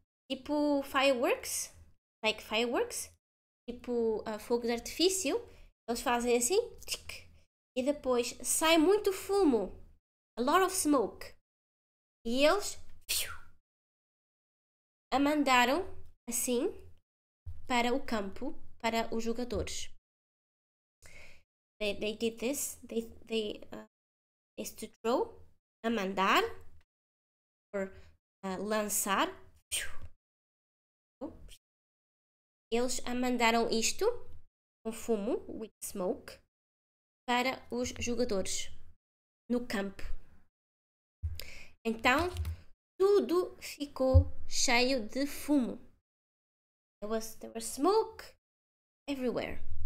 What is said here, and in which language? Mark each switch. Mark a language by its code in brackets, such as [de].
[pt] Tipo [en] fireworks, [pt] tipo fogo de artifício, eles fazem assim, tchic, e depois sai muito fumo, [en] a lot of smoke, [pt] e eles a mandaram assim para o campo, para os jogadores. [en] They did this, they is to throw, a mandar, or lançar. [pt] Eles a mandaram isto, com fumo, [en] with smoke, [pt] para os jogadores no campo. Então, tudo ficou cheio de fumo. [en] There was smoke everywhere.